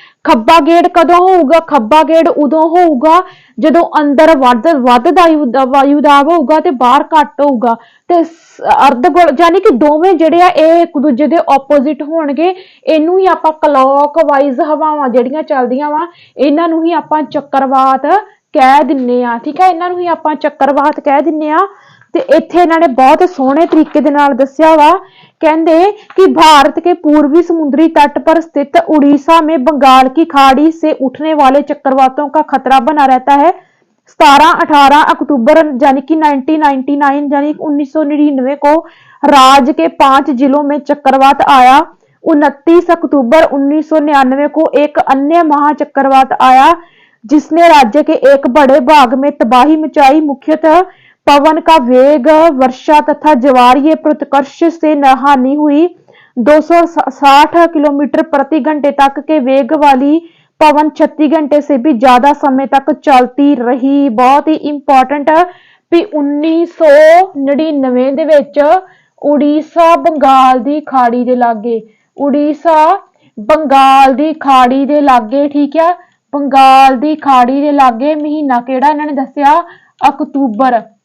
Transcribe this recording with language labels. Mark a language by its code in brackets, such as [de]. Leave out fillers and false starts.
[pa] ਖੱਬਾ ਗੇੜ ਕਦੋਂ ਹੋਊਗਾ, ਖੱਬਾ ਗੇੜ ਉਦੋਂ ਹੋਊਗਾ ਜਦੋਂ ਅੰਦਰ ਵੱਧ ਵਾਯੂਦਾਬ ਹੋਊਗਾ ਤੇ ਬਾਹਰ ਘੱਟ ਹੋਊਗਾ। ਤੇ ਅਰਧ ਗੋਲ ਯਾਨੀ ਕਿ ਦੋਵੇਂ ਜਿਹੜੇ ਆ ਇਹ ਇੱਕ ਦੂਜੇ ਦੇ ਆਪੋਜ਼ਿਟ ਹੋਣਗੇ। ਇਹਨੂੰ ਹੀ ਆਪਾਂ ਕਲੌਕਵਾਈਜ਼ ਹਵਾਵਾਂ ਜਿਹੜੀਆਂ ਚੱਲਦੀਆਂ ਵਾ ਇਹਨਾਂ ਨੂੰ ਹੀ ਆਪਾਂ ਚੱਕਰਵਾਤ ਕਹਿ ਦਿੰਨੇ ਆ। ਠੀਕ ਹੈ, ਇਹਨਾਂ ਨੂੰ ਹੀ ਆਪਾਂ ਚੱਕਰਵਾਤ ਕਹਿ ਦਿੰਨੇ ਆ। ਤੇ ਇੱਥੇ ਇਹਨਾਂ ਨੇ ਬਹੁਤ ਸੋਹਣੇ ਤਰੀਕੇ ਦੇ ਨਾਲ ਦੱਸਿਆ ਵਾ, [hi] कहते कि भारत के पूर्वी समुद्री तट पर स्थित उड़ीसा में बंगाल की खाड़ी से उठने वाले चक्रवातों का खतरा बना रहता है। 17-18 अक्टूबर यानी कि 1999 यानी 1999 को राज्य के 5 जिलों में चक्रवात आया। 29 अक्टूबर 1999 को एक अन्य महाचक्रवात आया जिसने राज्य के एक बड़े भाग में तबाही मचाई। मुख्यतः पवन का वेग, वर्षा तथा ज्वारीय प्रतिकर्ष से हानि हुई। 260 किलोमीटर प्रति घंटे तक के वेग वाली पवन 36 घंटे से भी ज्यादा समय तक चलती रही। बहुत ही इंपॉर्टेंट है भी [pa] 1999 ਦੇ ਵਿੱਚ ਉੜੀਸਾ ਬੰਗਾਲ ਦੀ ਖਾੜੀ ਦੇ ਲਾਗੇ, ਉੜੀਸਾ ਬੰਗਾਲ ਦੀ ਖਾੜੀ ਦੇ ਲਾਗੇ, ਠੀਕ ਹੈ, ਬੰਗਾਲ ਦੀ ਖਾੜੀ ਦੇ ਲਾਗੇ ਮਹੀਨਾ ਕਿਹੜਾ ਇਹਨਾਂ ਨੇ ਦੱਸਿਆ, ਅਕਤੂਬਰ।